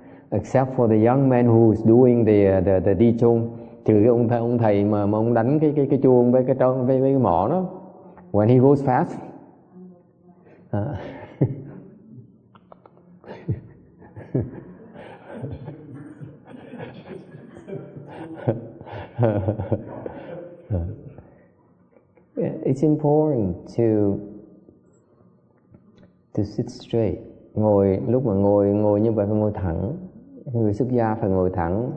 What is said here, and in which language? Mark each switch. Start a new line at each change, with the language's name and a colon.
English: Except for the young man who's doing the di chung,
Vietnamese: trừ cái ông thầy mà ông đánh cái chuông với cái mỏ đó.
English: When he goes fast, it's important to sit straight.
Vietnamese: Lúc mà ngồi như vậy phải ngồi thẳng. Người xuất gia phải ngồi thẳng.